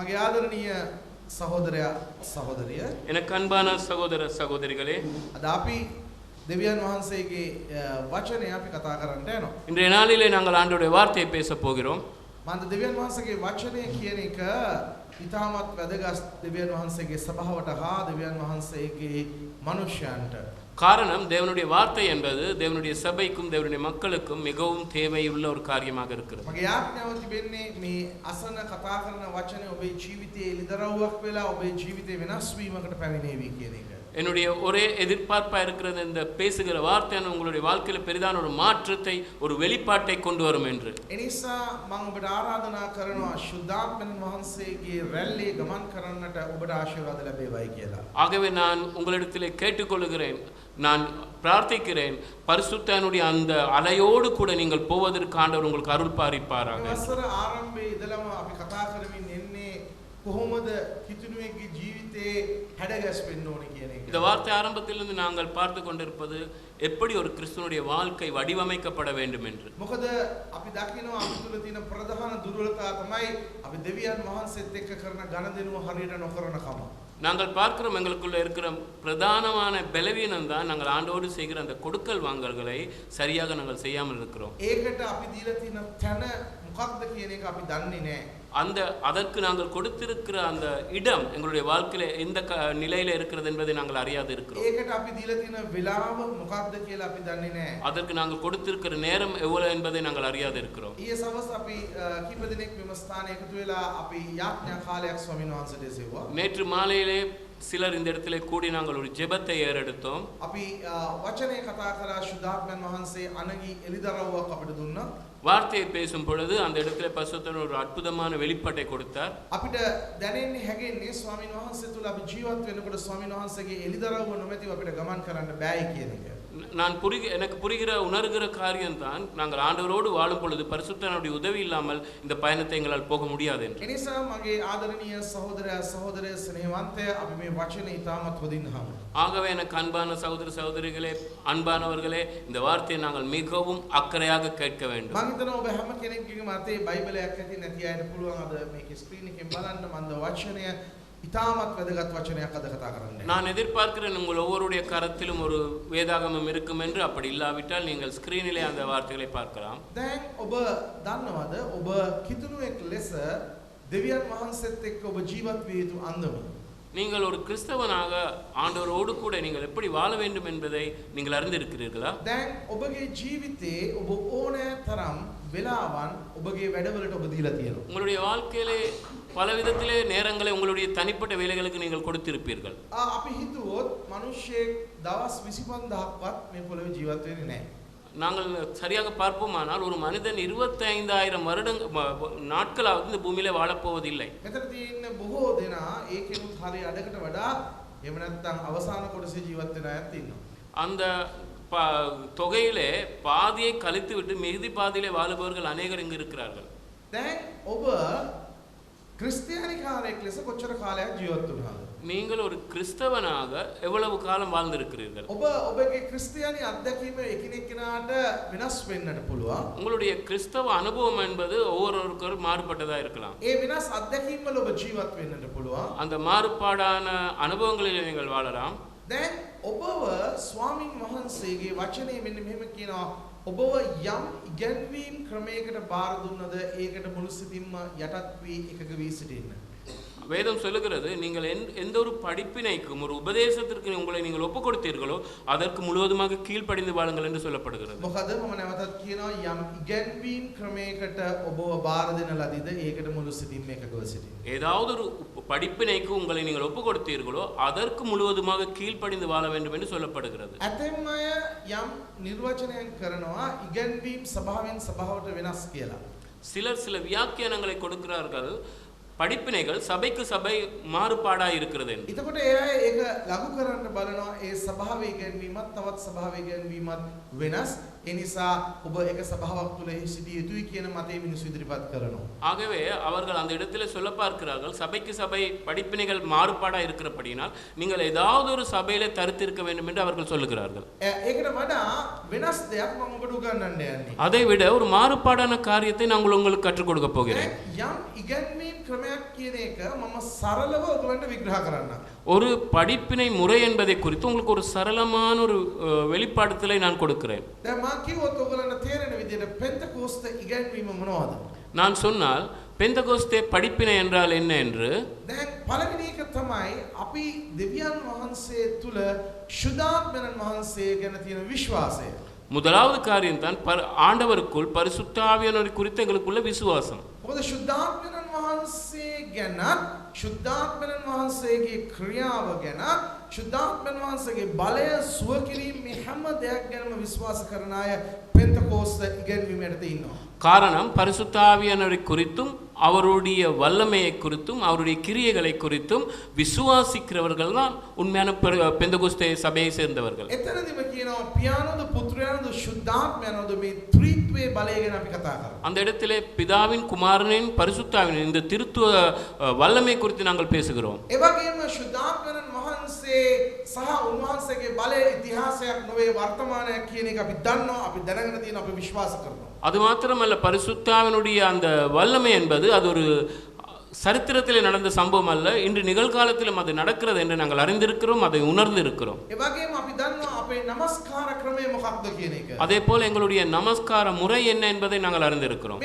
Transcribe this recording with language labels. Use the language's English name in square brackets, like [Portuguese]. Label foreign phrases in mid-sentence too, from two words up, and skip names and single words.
[Sinhala] ආදරණීය සහෝදරයා සහෝදරිය [Tamil] எனக்கு அன்பான சகோதர சகோதரிகளே [Sinhala] අද අපි දෙවියන් වහන්සේගේ වචනය අපි කතා කරන්නට යනවා. [Tamil] இன்றைய நாளிலே நாங்கள் ஆண்டவருடைய வார்த்தையை பேச போகிறோம். [Sinhala] මන්ද දෙවියන් වහන්සේගේ වචනය කියන එක ඉතාමත් වැදගත් දෙවියන් වහන්සේගේ සභාවට හා දෙවියන් වහන්සේගේ මනුෂ්‍යයන්ට. [Tamil] காரணம் தேவனுடைய வார்த்தை என்பது தேவனுடைய சபைக்கும் தேவனுடைய மக்களுக்கும் மிகவும் தேவையுள்ள ஒரு காரியமாக இருக்கிறது. [Sinhala] මගේ ආඥාව තිබෙන්නේ මේ අසන කතා කරන වචනේ ඔබේ ජීවිතයේ එළිදරව්වක් වෙලා ඔබේ ජීවිතේ වෙනස් වීමකට පැමිණේවි කියන එක. [Tamil] என்னுடைய ஒரே எதிர்பார்ப்பா இருக்கிறது இந்த பேசுகிற வார்த்தையான உங்களுடைய வாழ்க்கையில பெரிதான ஒரு மாற்றத்தை ஒரு வெளிப்பாட்டை கொண்டு வரும் என்று. [Sinhala] එනිසා මම ඔබට ආරාධනා කරනවා ශුද්ධාත්මයන් වහන්සේගේ රැල්ලේ ගමන් කරන්නට ඔබට ආශිර්වාද ලැබේවයි කියලා. [Tamil] ஆகவே நான் உங்களிடத்திலே கேட்டுக்கொள்கிறேன், நான் பிரார்த்திக்கிறேன், பரிசுத்தனுடைய அந்த அலையோடு கூட நீங்கள் போவதற்கு ஆண்டவர் உங்களுக்கு அருள் பாரிப்பாராக. [Sinhala] වසර ආරම්භයේ ඉඳලම අපි කතා කරමින් එන්නේ කොහොමද කිතුණුවේගේ ජීවිතේ හැඩගැස්වෙන්න ඕනේ කියන එක. [Tamil] இந்த வார்த்தை ஆரம்பத்திலிருந்து நாங்கள் பார்த்து கொண்டிருப்பது எப்படி ஒரு கிறிஸ்துவனுடைய வாழ்க்கை வடிவமைக்கப்பட வேண்டும் என்று. [Sinhala] මොකද අපි දකිනවා අපි තුල තියෙන ප්‍රධාන දුර්වලතාව තමයි අපි දෙවියන් වහන්සේත් එක්ක කරන ගනුදෙනුව හරියට නොකරන කම. [Tamil] நாங்கள் பார்க்கிறோம் எங்களுக்குள்ள இருக்கிற பிரதானமான பலவீனம் தான் நாங்கள் ஆண்டோடு செய்கிற அந்த கொடுக்கல் வாங்கல்களை சரியாக நாங்கள் செய்யாமல் இருக்கிறோம். [Sinhala] ඒකට අපි දීලා තියෙන තැන මොකක්ද කියන එක අපි දන්නේ නැහැ. [Tamil] அந்த அதற்கு நாங்கள் கொடுத்திருக்கிற அந்த இடம் எங்களுடைய வாழ்க்கையில எந்த நிலையில இருக்கிறது என்பதை நாங்கள் அறியாது இருக்கிறோம். [Sinhala] ඒකට අපි දීලා තියෙන වෙලාව මොකක්ද කියලා අපි දන්නේ නැහැ. [Tamil] அதற்கு நாங்கள் கொடுத்திருக்கிற நேரம் எவ்வளவு என்பதை நாங்கள் அறியாது இருக்கிறோம். [Sinhala] ඊයේ සවස් අපි කීප දිනක් මෙම ස්ථානයේ එකතු වෙලා අපි යාඥා කාලයක් ස්වාමීන් වහන්සේට සෙව්වා. [Tamil] நேற்று மாலையிலே சிலர் இந்த இடத்திலே கூடி நாங்கள் ஒரு ஜெபத்தை ஏறெடுத்தோம். [Sinhala] අපි වචනේ කතා කරා ශුද්ධාත්මයන් වහන්සේ අනගි එලිදරව්වක් අපිට දුන්නා. [Tamil] வார்த்தையை பேசும் பொழுது அந்த இடத்துல பரிசுத்தர் ஒரு அற்புதமான வெளிப்பாட்டை கொடுத்தார். [Sinhala] අපිට දැනෙන්නේ හැගෙන්නේ ස්වාමීන් වහන්සේ තුල අපි ජීවත් වෙනකොට ස්වාමීන් වහන්සේගේ එලිදරව්ව නොමැතිව අපිට ගමන් කරන්න බෑයි කියන එක. [Tamil] நான் எனக்கு புரிகிற உணர்கிற காரியம்தான் நாங்கள் ஆண்டவரோடு வாழும் பொழுது பரிசுத்தனுடைய உதவி இல்லாமல் இந்த பயணத்தை எங்களால் போக முடியாது என்று. [Sinhala] එනිසා මගේ ආදරණීය සහෝදරයා සහෝදරිය ස්නේහවන්තය අපි මේ වචනේ ඉතාමත් හොඳින් අහමු. [Tamil] ஆகவே எனக்கு அன்பான சகோதர சகோதரிகளே, அன்பானவர்களே, இந்த வார்த்தையை நாங்கள் மிகவும் அக்கறையாக கேட்க வேண்டும். [Sinhala] මම හිතනවා ඔබ හැම කෙනෙක්ගේම අතේ බයිබලයක් ඇති නැති අයට පුළුවන් අද මේකේ ස්ක්‍රීන් එකෙන් බලන්න මම වචනය ඉතාමත් වැදගත් වචනයක් අද කතා කරන්නේ. [Tamil] நான் எதிர்பார்க்கிறேன் உங்கள் ஒவ்வொருடைய கரத்திலும் ஒரு வேதாகமம் இருக்கும் என்று. அப்படி இல்லாவிட்டால் நீங்கள் ஸ்கிரீனிலே அந்த வார்த்தைகளை பார்க்கலாம். [Sinhala] දැන් ඔබ දන්නවද ඔබ කිතුණුවෙක් ලෙස දෙවියන් වහන්සේත් එක්ක ඔබ ජීවත් විය යුතු අන්දම. [Tamil] நீங்கள் ஒரு கிறிஸ்தவனாக ஆண்டவரோடு கூட நீங்கள் எப்படி வாழ வேண்டும் என்பதை நீங்கள் அறிந்திருக்கிறீர்களா? [Sinhala] දැන් ඔබගේ ජීවිතේ ඔබ ඕනෑ තරම් වෙලාවන් ඔබගේ වැඩවලට ඔබ දීලා තියෙනවා. [Tamil] உங்களுடைய வாழ்க்கையிலே பல விதத்திலே நேரங்களை உங்களுடைய தனிப்பட்ட வேலைகளுக்கு நீங்கள் கொடுத்திருப்பீர்கள். [Sinhala] අපි හිතුවොත් මිනිස්සෙක් දවස් 25000ක්වත් මේ පොළවේ ජීවත් වෙන්නේ නැහැ. [Tamil] நாங்கள் சரியாக பார்ப்போமானால் ஒரு மனிதன் 25000 நாட்களாவது இந்த பூமியிலே வாழப்போவதில்லை. [Sinhala] මෙතන තියෙන බොහෝ දෙනා ඒකෙනුත් හරිය අඩකට වඩා එහෙම නැත්නම් අවසාන කොටසේ ජීවත් වෙන අයත් ඉන්නවා. [Tamil] அந்த தொகையிலே பாதியை கழித்து விட்டு மிகுதி பாதியிலே வாழுபவர்கள் அநேகர் இங்கு இருக்கிறார்கள். [Sinhala] දැන් ඔබ ක්‍රිස්තියානි කාලයක් ලෙස කොච්චර කාලයක් ජීවත් වුණාද? [Tamil] நீங்கள் ஒரு கிறிஸ்தவனாக எவ்வளவு காலம் வாழ்ந்திருக்கிறீர்கள்? [Sinhala] ඔබ ඔබගේ ක්‍රිස්තියානි අත්දැකීම එකිනෙක කෙනාට වෙනස් වෙන්නට පුළුවන්. [Tamil] உங்களுடைய கிறிஸ்தவ அனுபவம் என்பது ஒவ்வொருவருக்கும் மாறுபட்டதா இருக்கலாம். [Sinhala] ඒ වෙනස් අත්දැකීම් වල ඔබ ජීවත් වෙන්නට පුළුවන්. [Tamil] அந்த மாறுபாடான அனுபவங்களில் நீங்கள் வாழலாம். [Sinhala] දැන් ඔබව ස්වාමින් වහන්සේගේ වචනේ මෙන්න මෙහෙම කියනවා ඔබව යම් ඉගැන්වීම් ක්‍රමයකට බාර දුන්නද ඒකට මුළු සිතින්ම යටත් වී එකක වී සිටින්න. [Tamil] வேதம் சொல்லுகிறது நீங்கள் எந்த ஒரு படிப்பினைக்கும் ஒரு உபதேசத்திற்கு உங்களை நீங்கள் ஒப்பு கொடுத்தீர்களோ அதற்கு முழுவதுமாக கீழ்ப்படிந்து வாழுங்கள் என்று சொல்லப்படுகிறது. [Sinhala] මොකද මම නැවතත් කියනවා යම් ඉගැන්වීම් ක්‍රමයකට ඔබව බාර දෙන ලදීද ඒකට මුළු සිතින්ම එකකව සිටින්න. [Tamil] ஏதாவது ஒரு படிப்பினைக்கு உங்களை நீங்கள் ஒப்பு கொடுத்தீர்களோ அதற்கு முழுவதுமாக கீழ்ப்படிந்து வாழ வேண்டும் என்று சொல்லப்படுகிறது. [Sinhala] ඇතැම් අය යම් නිර්වචනයක් කරනවා ඉගැන්වීම් සභාවෙන් සභාවට වෙනස් කියලා. [Tamil] சிலர் சில வியாக்கியானங்களை கொடுக்கிறார்கள். படிப்பினைகள் சபைக்கு சபை மாறுபாடா இருக்கிறது. [Sinhala] එතකොට ඒ අය ඒක ලඝු කරන්න බලනවා ඒ සභාවේ ඉගැන්වීමත් තවත් සභාවේ ඉගැන්වීමත් වෙනස්. ඒ නිසා ඔබ එක සභාවක් තුල සිටිය යුතුයි කියන මතය මිනිස්සු ඉදිරිපත් කරනවා. [Tamil] ஆகவே அவர்கள் அந்த இடத்துல சொல்ல பார்க்கிறார்கள், சபைக்கு சபை படிப்பினைகள் மாறுபாடா இருக்கிறபடினால் நீங்கள் ஏதாவது ஒரு சபையில தரித்திருக்க வேண்டும் என்று அவர்கள் சொல்லுகிறார்கள். [Sinhala] ඒකට වඩා වෙනස් දෙයක් මම ඔබට උගන්වන්න යන්නේ. [Tamil] அதை விட ஒரு மாறுபாடான காரியத்தை நாங்கள் உங்களுக்கு கற்றுக் கொடுக்க போகிறேன். [Sinhala] යම් ඉගැන්වීම් ක්‍රමයක් කියන එක මම සරලව ඔයගලන්ට විග්‍රහ කරන්න. [Tamil] ஒரு படிப்பினை முறை என்பதை குறித்து உங்களுக்கு ஒரு சரளமான ஒரு வெளிப்பாடுதலை நான் கொடுக்கிறேன். [Sinhala] දැන් මම කිව්වොත් ඔයගලන්ට තේරෙන විදිහට පෙන්තකෝස්ත ඉගැන්වීම මොනවද? [Tamil] நான் சொன்னால் பெந்தகோஸ்தே படிப்பினை என்றால் என்ன என்று, [Sinhala] දැන් පළවෙනි එක තමයි අපි දෙවියන් වහන්සේ තුල ශුද්ධාත්මයන් වහන්සේ ගැන තියෙන විශ්වාසය. [Tamil] முதலாவது காரியம் தான் ஆண்டவருக்குள் பரிசுத்த ஆவியானவர் குறித்து எங்களுக்குள்ள விசுவாசம். [Sinhala] මොකද ශුද්ධාත්මයන් වහන්සේ ගැන, ශුද්ධාත්මයන් වහන්සේගේ ක්‍රියාව ගැන, ශුද්ධාත්මයන් වහන්සේගේ බලය සුව කිරීම මේ හැම දෙයක් ගැනම විශ්වාස කරන අය පෙන්තකෝස්ත ඉගැන්වීමට ඉන්නවා. [Tamil] காரணம் பரிசுத்த ஆவியானவரை குறித்தும் அவருடைய வல்லமையை குறித்தும் அவருடைய கிரியைகளை குறித்தும் விசுவாசிக்கிறவர்கள் தான் உண்மையான பெந்தகோஸ்தே சபையை சேர்ந்தவர்கள். [Sinhala] එතනදිම කියනවා පියාණෝද පුත්‍රයාණෝද ශුද්ධාත්මයනෝද මේ ත්‍රිත්වයේ බලය ගැන අපි කතා කරා. [Tamil] அந்த இடத்திலே பிதாவின் குமாரனின் பரிசுத்தாவின் இந்த திருத்துவ வல்லமை குறித்து நாங்கள் பேசுகிறோம். [Sinhala] ඒ වගේම ශුද්ධාත්මයන් වහන්සේ සහ උන්වහන්සේගේ බලය ඉතිහාසයක් නොවේ වර්තමානයක් කියන එක අපි දන්නවා, අපි දැනගෙන තියෙනවා, අපි විශ්වාස කරනවා. [Tamil] அது மாத்திரமல்ல, பரிசுத்தாவினுடைய அந்த வல்லமை என்பது அது ஒரு சரித்திரத்திலே நடந்த சம்பவம் அல்ல, இன்று நிகழ்காலத்திலும் அது நடக்கிறது என்று நாங்கள் அறிந்திருக்கிறோம், அதை உணர்ந்திருக்கிறோம். அதே போல எங்களுடைய நமஸ்கார முறை என்ன என்பதை நாங்கள் அறிந்திருக்கிறோம்.